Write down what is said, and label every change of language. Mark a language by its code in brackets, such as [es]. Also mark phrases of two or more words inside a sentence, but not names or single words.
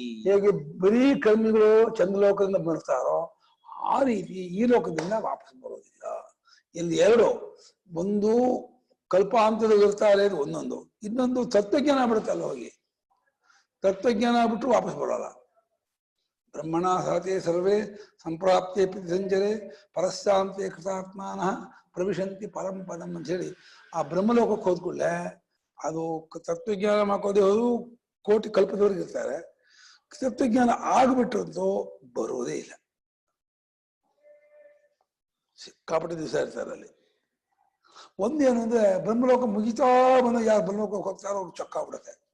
[kn] ಹೇಗೆ ಬರೀ ಕರ್ಮಿಗಳು ಚಂದ್ರಲೋಕದಿಂದ ಬರ್ತಾರೋ ಆ ರೀತಿ ಈ ಲೋಕದಿಂದ ವಾಪಸ್ ಬರೋದಿಲ್ಲ. ಇಲ್ಲಿ ಎರಡು, ಒಂದು ಕಲ್ಪಾಂತದಲ್ಲಿ ಇರ್ತಾರೆ, ಒಂದೊಂದು. ಇನ್ನೊಂದು ತತ್ವಜ್ಞಾನ ಬಿಡುತ್ತಲ್ಲ, ಹೋಗಿ ತತ್ವಜ್ಞಾನ ಬಿಟ್ಟರು ವಾಪಸ್ ಬರೋಲ್ಲ. [sa] ಬ್ರಹ್ಮಣ ಸಹತೆ ಸರ್ವೇ ಸಂಪ್ರಾಪ್ತೆ ಸಂಜರೆ ಪರಸ್ಯಾಂತೆ ಕೃತಾತ್ಮಾನ ಪ್ರವಿಶಂತಿ ಪರಂ ಪದಂ [kn] ಅಂತ ಹೇಳಿ ಆ ಬ್ರಹ್ಮಲೋಕಕ್ಕೆ ಹೋದ್ಕೊಳ್ಳೆ ಅದು ತತ್ವಜ್ಞಾನ ಮಾಡ್ಕೋದೇ ಹೋದ್ರು ಕೋಟಿ ಕಲ್ಪದವರೆಗೆ ಇರ್ತಾರೆ. ತತ್ವಜ್ಞಾನ ಆಗ್ಬಿಟ್ಟಂತೂ ಬರೋದೇ ಇಲ್ಲ, ಸಿಕ್ಕಾಪಟ್ಟೆ ದಿವಸ ಇರ್ತಾರೆ ಅಲ್ಲಿ. ಒಂದೇನು ಅಂದ್ರೆ ಬ್ರಹ್ಮಲೋಕ ಮುಗಿತಾ ಬಂದು ಯಾರು ಬ್ರಹ್ಮಲೋಕಕ್ಕೆ ಹೋಗ್ತಾರೋ ಅವ್ರು ಚೊಕ್ಕ ಆಗ್ಬಿಡುತ್ತೆ.